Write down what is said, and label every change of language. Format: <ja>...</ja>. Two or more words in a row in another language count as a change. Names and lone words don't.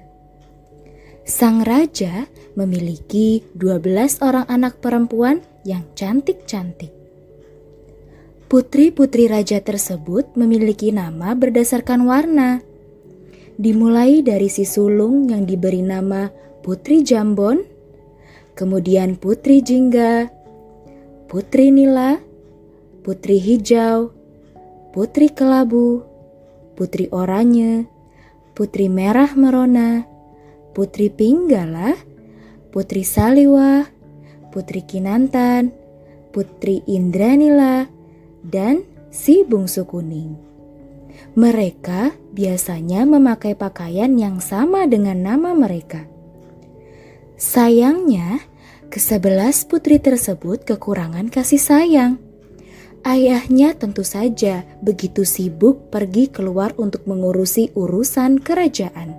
<id>Sang raja memiliki 12 orang anak perempuan yang cantik-cantik. Putri-putri raja tersebut memiliki nama berdasarkan warna. Dimulai dari si sulung yang diberi nama Putri Jambon, kemudian Putri Jingga, Putri Nila, Putri Hijau, Putri Kelabu, Putri Oranye, Putri Merah Merona, Putri Pinggala, Putri Saliwah, Putri Kinantan, Putri Indranila, dan si bungsu kuning. Mereka biasanya memakai pakaian yang sama dengan nama mereka. Sayangnya, ke-11 putri tersebut kekurangan kasih sayang. Ayahnya tentu saja begitu sibuk pergi keluar untuk mengurusi urusan kerajaan.</id>